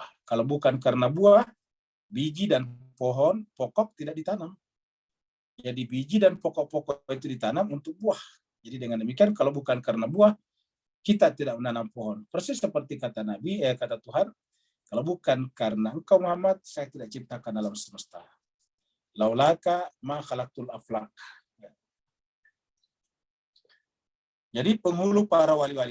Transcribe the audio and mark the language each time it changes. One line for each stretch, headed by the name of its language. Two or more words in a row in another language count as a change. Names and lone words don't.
Indonesian: Kalau bukan karena buah, biji dan pokok tidak ditanam. Jadi biji dan pokok-pokok itu ditanam untuk buah. Jadi dengan demikian, kalau bukan karena buah, kita tidak menanam pohon. Persis seperti kata Nabi, kata Tuhan, kalau bukan karena engkau Muhammad, saya tidak ciptakan alam semesta.
Arabic: لولاك ما خلقت الأفلاك.
Indonesian: Jadi penghulu para wali-wali.